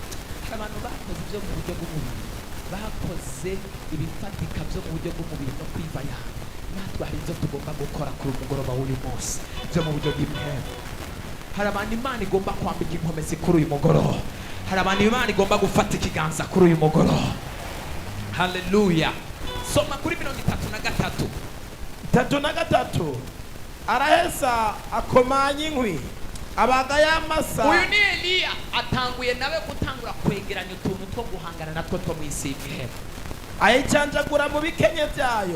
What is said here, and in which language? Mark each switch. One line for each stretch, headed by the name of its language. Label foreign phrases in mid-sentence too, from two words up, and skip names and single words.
Rundi: Hari abantu bakoze ibyo mu buryo bw'umubiri, bakoze ibifatika byo mu buryo bw'umubiri no kwivaya. Natwe hari ibyo tugomba gukora kuri umugoroba w'uyu munsi byo mu buryo bw'impemu. Hari abantu Imana igomba kwambika inkomezi kuri uyu mugoroba. Hari abantu Imana igomba gufata ikiganza kuri uyu mugoroba. Haleluya. Soma kuri 33. 33. Araheza akomanya inkwi, abaga y'amasa. Uyu ni Eliya atanguye nawe gutangura kwegeranya utuntu two guhangana natwo two mu isi y'impemu. Ayicanjagura mu bikenye byayo.